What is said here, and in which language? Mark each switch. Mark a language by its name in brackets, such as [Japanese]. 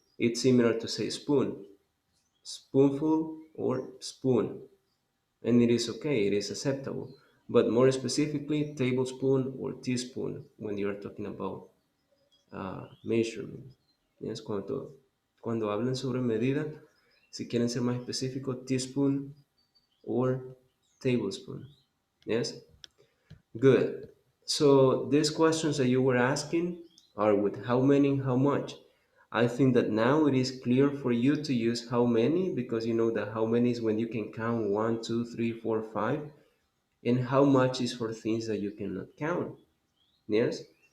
[English] It's similar to say spoon, spoonful or spoon, and it is okay, it is acceptable. But more specifically, tablespoon or teaspoon when you are talking about measurement. [Spanish] Yes, cuando hablan sobre medida, si quieren ser más específicos, [English] teaspoon or tablespoon. Yes? Good. So these questions that you were asking are with how many and how much. I think that now it is clear for you to use how many because you know that how many is when you can count 1, 2, 3, 4, 5. and how much is for things that you cannot count. Yes?